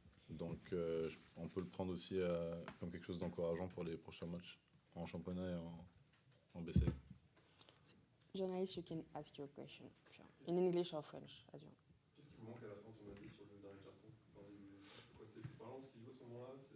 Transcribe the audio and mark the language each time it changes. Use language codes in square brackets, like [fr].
[fr] Donc, on peut le prendre aussi comme quelque chose d'encourageant pour les prochains matchs en championnat et en BCL. [en] Journalist, you can ask your question in English or French, as you want. [fr] Qu'est-ce qui vous manque à la fin, ton avis, sur le dernier carton? C'est quoi, c'est l'expérience qui joue à ce moment-là?